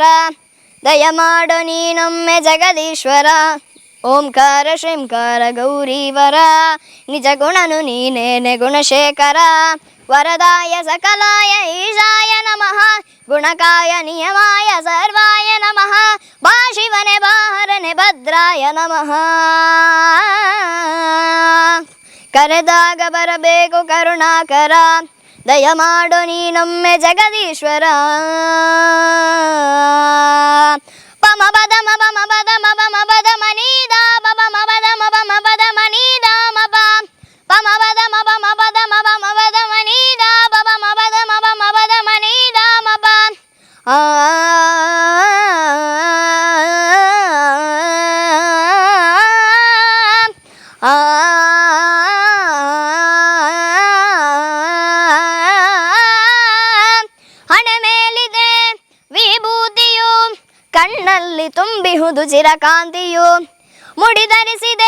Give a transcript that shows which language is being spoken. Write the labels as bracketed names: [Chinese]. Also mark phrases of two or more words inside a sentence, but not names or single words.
[Kannada] ದಯಮಾಡು ನೀನೊಮ್ಮೆ ಜಗದೀಶ್ವರ ಓಂಕಾರ ಶ್ರೀಂಕಾರ ಗೌರೀವರ ನಿಜ ಗುಣನು ನೀನೇನೆ ಗುಣಶೇಖರ [Sanskrit] ವರದಾಯ ಸಕಲಾಯ ಈಶಾಯ ನಮಃ ಗುಣಕಾಯ ನಿಯಮಾಯ ಸರ್ವಾಯ ನಮಃ [Kannada] ಭಾಷಿವನೆ ಬಾಹರನೆ [Sanskrit] ಭದ್ರಾಯ ನಮಃ [Kannada] ಕರೆದಾಗ ಬರಬೇಕು ಕರುಣಾಕರ ದಯಮಾಡು ನೀನೊಮ್ಮೆ ಜಗದೀಶ್ವರ ಪಮ ಬದ ಮಬ ಮಬದ ಮಬ ಮಬದ ಮನೀದ ಬಬ ಮಬದ ಮಬ ಮಬದ ಮನೀದ ಮಬ ಪಮ ಬದ ಮಬ ಮಬದ ಮಬ ಮಬದ ಮನೀದ ಬಬ ಮಬದ ಮಬ ಮಬದ ಮನೀದ ಮಬ ಹಣೆ ಮೇಲಿದೆ ವಿಭೂತಿಯು ಕಣ್ಣಲ್ಲಿ ತುಂಬಿಹುದು ಚಿರಕಾಂತಿಯು ಮುಡಿಧರಿಸಿದೆ